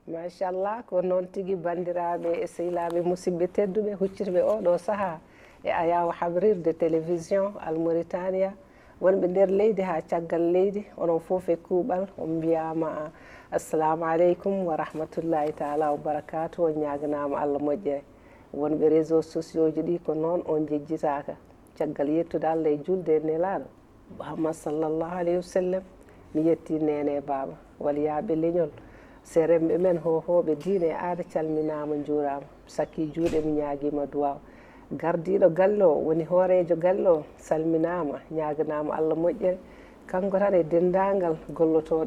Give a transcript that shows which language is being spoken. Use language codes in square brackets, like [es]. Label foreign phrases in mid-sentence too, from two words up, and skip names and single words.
[ff] machallah ko noon tigi bandiraɓe e sehilaɓe musidɓe tedduɓe huccirɓe oɗo saaha e ayawa habrirde télévision Al Mauritania wonɓe nder leydi ha caggal leydi onon foof e kuuɓal on mbiyama [ar] assalamu aleykum wa rahmatullahi taala wa barakatu [ff] on ñaganama Allah moƴƴere wonɓe [fr] réseau sociaux [ff] ji ɗi ko noon on jejjitaka caggal yettude Allah e julde e nelaɗo Muhammad [ar] sallllahu alayhi wa sallam [ff] mi yetti nene e baba waliyaɓe leñol seremɓe men hohoɓe diine e aada calminama juurama sakki juuɗe mi ñaaguima duwaw gardiɗo galle o woni hoorejo galle o salminama ñaganama Allah moƴƴere kanko tan e dendagal gollotoɗo